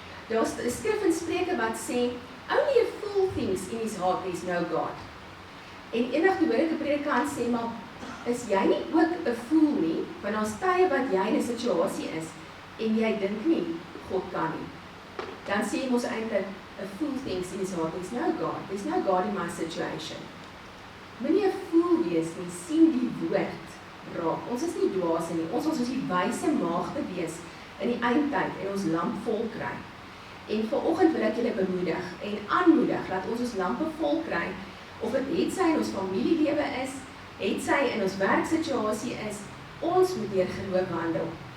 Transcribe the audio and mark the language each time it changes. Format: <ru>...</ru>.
<af>Daar's 'n skrif in Spreuke wat sê,</af> <en>only a fool thinks in his heart there is no God.</en> <af>En eendag hoor ek 'n predikant sê, maar is jy nie ook 'n fool nie, want daar's tye wat jy in 'n situasie is, en jy dink nie, God kan nie. Dan sê ons eintlik,</af> <en>a fool thinks in his heart, there's no God in my situation.</en> <af>Moenie 'n fool wees nie, sien die woord raak. Ons is nie dwaase nie, ons is die wyse maagde wees in die eindtyd en ons lamp vol kry. En vanoggend wil ek julle bemoedig en aanmoedig dat ons lampe vol kry, of dit het sy in ons familielewe is, het sy in ons werksituasie is, ons moet deur geloof wandel.</af>